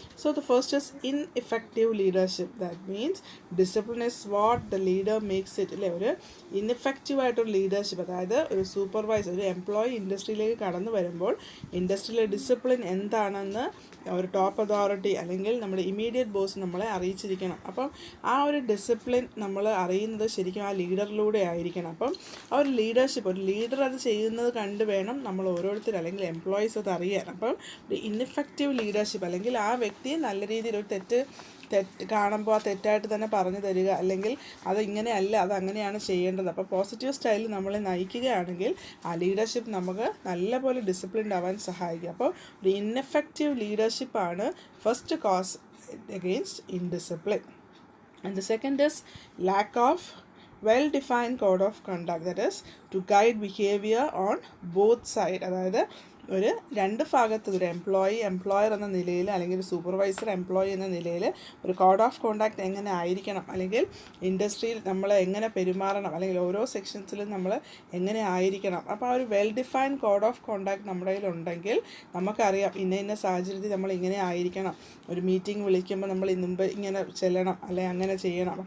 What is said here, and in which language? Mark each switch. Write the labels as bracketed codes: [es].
[en] So the first is ineffective leadership. That means discipline is what the leader makes it. [ml] ഒരു ineffective ആയിട്ടൊരു leadership, അതായത് ഒരു supervisor, ഒരു employee ഇൻഡസ്ട്രിയിലേക്ക് കടന്നു വരുമ്പോൾ ഇൻഡസ്ട്രിയിലെ ഡിസിപ്ലിൻ എന്താണെന്ന് ഒരു ടോപ്പ് അതോറിറ്റി അല്ലെങ്കിൽ നമ്മുടെ ഇമീഡിയറ്റ് ബോസ് നമ്മളെ അറിയിച്ചിരിക്കണം. അപ്പം ആ ഒരു ഡിസിപ്ലിൻ നമ്മൾ അറിയുന്നത് ശരിക്കും ആ ലീഡറിലൂടെ ആയിരിക്കണം. അപ്പം ആ ഒരു ലീഡർഷിപ്പ്, ഒരു ലീഡർ അത് ചെയ്യുന്നത് കണ്ട് വേണം നമ്മൾ ഓരോരുത്തരും അല്ലെങ്കിൽ എംപ്ലോയീസ് അത് അറിയാൻ. അപ്പം ഒരു ഇൻഎഫക്റ്റീവ് ലീഡർഷിപ്പ്, അല്ലെങ്കിൽ ആ വ്യക്തി നല്ല രീതിയിൽ ഒരു തെറ്റ് കാണുമ്പോൾ ആ തെറ്റായിട്ട് തന്നെ പറഞ്ഞു തരിക, അല്ലെങ്കിൽ അത് ഇങ്ങനെയല്ല, അത് അങ്ങനെയാണ് ചെയ്യേണ്ടത്. അപ്പോൾ പോസിറ്റീവ് സ്റ്റൈലിൽ നമ്മളെ നയിക്കുകയാണെങ്കിൽ ആ ലീഡർഷിപ്പ് നമുക്ക് നല്ലപോലെ ഡിസിപ്ലിൻഡ് ആവാൻ സഹായിക്കും. അപ്പോൾ ഒരു ineffective ലീഡർഷിപ്പാണ് [en] First cause against indiscipline. And the second is lack of well-defined code of conduct, that is, to guide behavior on both side. [ml] അതായത് ഒരു രണ്ട് ഭാഗത്ത് ഒരു എംപ്ലോയർ എന്ന നിലയിൽ അല്ലെങ്കിൽ ഒരു സൂപ്പർവൈസർ എംപ്ലോയി എന്ന നിലയിൽ ഒരു കോഡ് ഓഫ് കോണ്ടാക്ട് എങ്ങനെ ആയിരിക്കണം, അല്ലെങ്കിൽ ഇൻഡസ്ട്രിയിൽ നമ്മൾ എങ്ങനെ പെരുമാറണം, അല്ലെങ്കിൽ ഓരോ സെക്ഷൻസിലും നമ്മൾ എങ്ങനെ ആയിരിക്കണം. അപ്പോൾ ആ ഒരു well defined code of contact നമ്മുടെ കയ്യിൽ ഉണ്ടെങ്കിൽ നമുക്കറിയാം ഇന്ന സാഹചര്യത്തിൽ നമ്മൾ ഇങ്ങനെ ആയിരിക്കണം, ഒരു മീറ്റിംഗ് വിളിക്കുമ്പോൾ നമ്മൾ മുമ്പ് ഇങ്ങനെ ചെല്ലണം, അല്ലെങ്കിൽ അങ്ങനെ ചെയ്യണം.